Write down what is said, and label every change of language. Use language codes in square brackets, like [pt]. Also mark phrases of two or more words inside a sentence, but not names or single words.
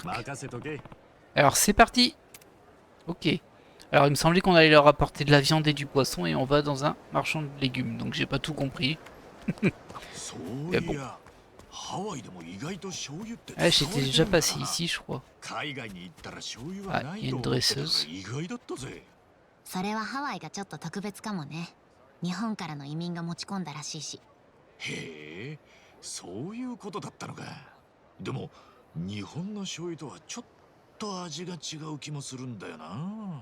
[fr] Alors c'est parti! Ok. Alors il me semblait qu'on allait leur apporter de la viande et du poisson et on va dans un marchand de légumes. Donc j'ai pas tout compris. Mais bon. Ah, j'étais déjà passé ici, je crois. Ah, il y a une dresseuse. [ja] それはハワイがちょっと特別かもね。日本からの移民が持ち込んだらしいし。へえ、そういうことだったのか。でも日本の醤油とはちょっと味が違う気もするんだよな。